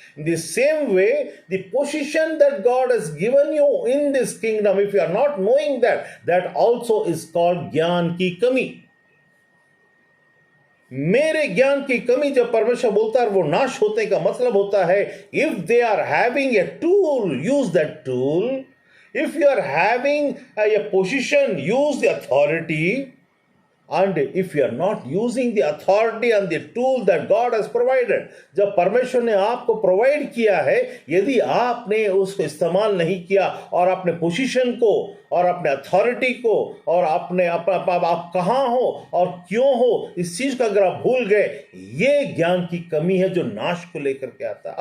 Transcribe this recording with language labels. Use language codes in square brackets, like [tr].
[en] in the same way the position that God has given you in this kingdom, if you are not knowing that, that also is called [hi] ज्ञान की कमी। मेरे ज्ञान की कमी जब परमेश्वर बोलता है वो नाश होने का मतलब होता है [en] If they are having a tool, use that tool. If you are having a position, use the authority. And if you are not using the authority and the tool that God has provided, [hi] जब परमेश्वर ने आपको provide किया है, यदि आपने उसको इस्तेमाल नहीं किया और अपने पोजीशन को और अपने अथॉरिटी को और अपने आप कहाँ हो और क्यों हो, इस चीज का अगर आप भूल गए, ये ज्ञान की कमी है जो नाश को लेकर के आता है।